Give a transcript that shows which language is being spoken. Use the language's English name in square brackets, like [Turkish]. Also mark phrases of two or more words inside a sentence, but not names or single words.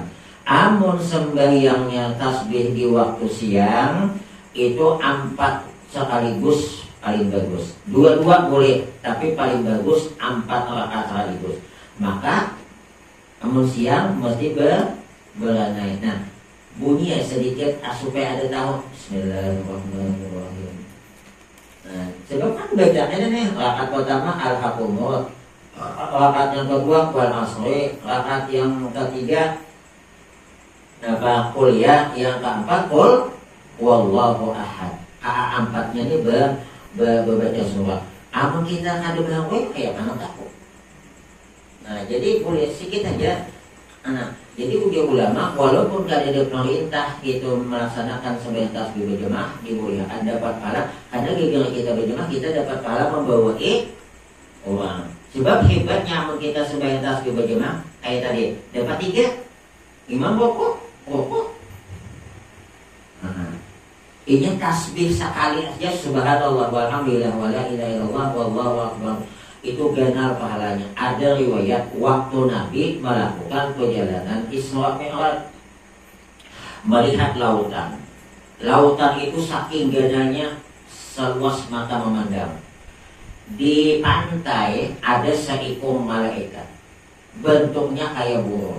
[Banjar] Amun sembahyangnya tasbih di waktu siang itu 4 sekaligus paling bagus. [Indonesian] 2 boleh, tapi paling bagus 4 rakaat sekaligus. [Banjar] Maka amun siang mesti beranai. [Indonesian] Nah, bunyi sedikit supaya ada tahu. [Arabic] بسم الله الرحمن الرحيم. [Indonesian] Nah, sebab kan bacanya nih rakaat pertama al-hakumut, rakaat yang kedua wal asri, rakaat yang ketiga qul ya, yang keempat qul wallahu ahad. Empatnya ini berbaca surah. [Banjar] Amun kita kada berangkat kayak mana takut. Nah, jadi boleh sedikit aja. [Indonesian] Nah, jadi udah ulama walaupun tidak ada perintah gitu melaksanakan sembahyang tasbih berjamaah dibolehkan dapat pahala. Karena gara kita berjamaah kita dapat pahala membawa orang. Sebab hebatnya amun kita sembahyang tasbih berjamaah kayak tadi dapat 3 imam rukuk. Ini tasbih sekali aja [Arabic] سبحان الله والحمد لله ولا إله إلا الله والله أكبر. [Indonesian] Itu ganal pahalanya. Ada riwayat waktu Nabi melakukan perjalanan Isra Mi'raj, melihat lautan. Lautan itu saking ganalnya seluas mata memandang. Di pantai ada seekor malaikat, bentuknya kayak burung.